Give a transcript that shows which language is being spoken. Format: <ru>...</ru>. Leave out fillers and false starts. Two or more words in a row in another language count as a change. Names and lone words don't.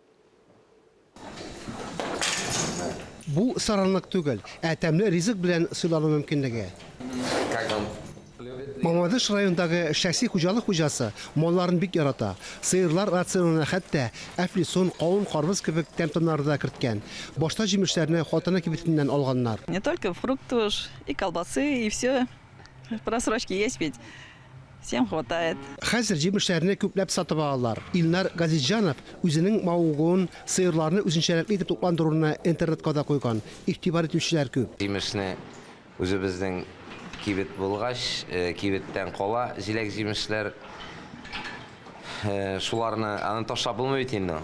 <tt>Бу саранлык түгел, тәмле ризык белән сыйлану мөмкинлеге. Мамадыш районындагы шәхси хуҗалык хуҗасы малларын бик ярата. Сыерлар рационына хәтта әфлисон, кавын, карбыз кебек тәмтомнарны да керткән. Башта җимешләрне хатыны кибетеннән алганнар.</tt> <ru>Не только фрукты уж, и колбасы, и все. Просрочки есть ведь. Всем хватает.</ru> <tt>Хәзер җимешләрне күпләп сатып алалар. Илнар Газизжанов үзенең мавыгын, сыерларны үзенчәлекле итеп тукландыруны интернетка да куйган. Игътибар итүчеләр күп. Җимешне үзебезнең кибет булгач, кибеттән кала җиләк җимешләр шуларны аны ташлап булмый бит инде.</tt>